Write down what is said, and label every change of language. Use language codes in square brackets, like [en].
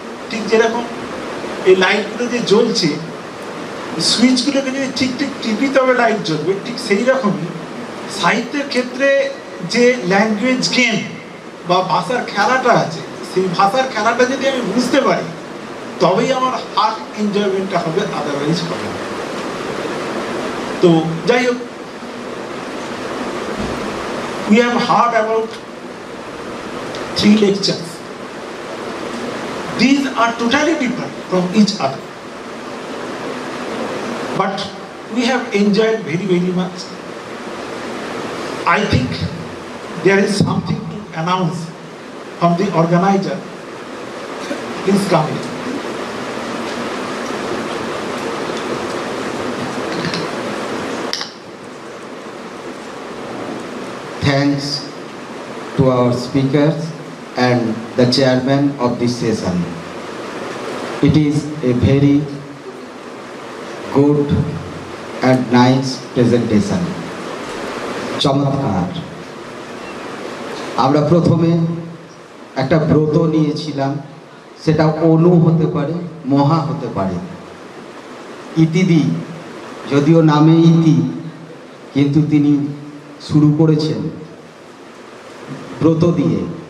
[bn] ঠিক যেরকম এই লাইটগুলো যে জ্বলছে, সুইচগুলোকে যদি ঠিক ঠিক টিপি তবে লাইট জ্বলবে, ঠিক সেই রকমই সাহিত্যের ক্ষেত্রে যে ল্যাঙ্গুয়েজ গেম বা ভাষার খেলাটা আছে, সেই ভাষার খেলাটা যদি আমি বুঝতে পারি, তবেই আমার হার্ট এনজয়মেন্টটা হবে, আদারওয়াইজ হবে না। তো যাই হোক, [en] we have heard about 3 lectures. These are totally different from each other, but we have enjoyed very, very much. I think there is something to announce from the organizer. Please come in. Thanks to our speakers and the chairman of this session. It is a very good and nice presentation. [bn] চমৎকার। আমরা প্রথমে একটা ব্রত নিয়েছিলাম, সেটা অনু হতে পারে, মহা হতে পারে। ইতিদি, যদিও নামে ইতি, কিন্তু তিনি শুরু করেছেন ব্রত দিয়ে।